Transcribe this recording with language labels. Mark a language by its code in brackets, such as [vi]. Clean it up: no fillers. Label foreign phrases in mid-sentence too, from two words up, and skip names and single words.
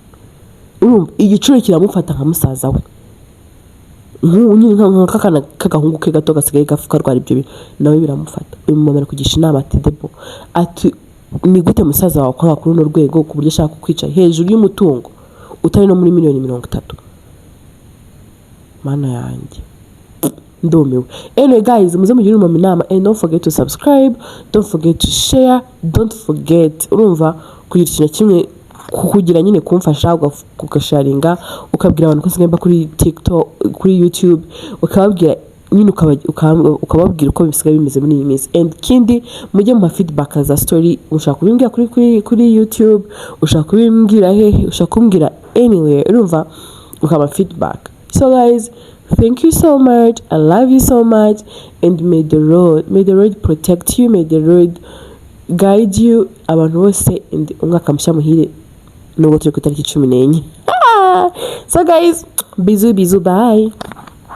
[rw] Urumva igicuri kiramufata nka musaza we nk'akana k'agahungu ke gato gasigaye karwara ibyo bintu nawe biramufata. Uyu mumama kugisha inama ati Debo ati ni gute musaza wawe kwa kuri no rwego ku buryo ashaka kukwica hejuru y'umutungo utari no muri miliyoni 30. Mana yanjye ndumiwe. [en] Anyway guys, [rw] muze mugire inama [en] and don't forget to subscribe, don't forget to share, don't forget [rw] urumva kugira ikintu kimwe kugira nyine kumfasha ugasharinga ukabwira abantu ko nsigamba kuri TikTok, kuri YouTube, ukababwira nyine ukababwira uko bisigaye bimeze muri iyi minsi. And kindi mujye mu feedback za story, ushaka kubimbwira kuri YouTube, ushaka kubimbwira hehe, ushaka kumbwira anywhere, urumva ukaba feedback. [en] So guys, thank you so much. I love you so much, and may the Lord protect you, may the Lord guide you. [rw] Abantu bose and umwaka mushya muhire nubwo turi ku itariki 14. [en] So guys, bizu bye.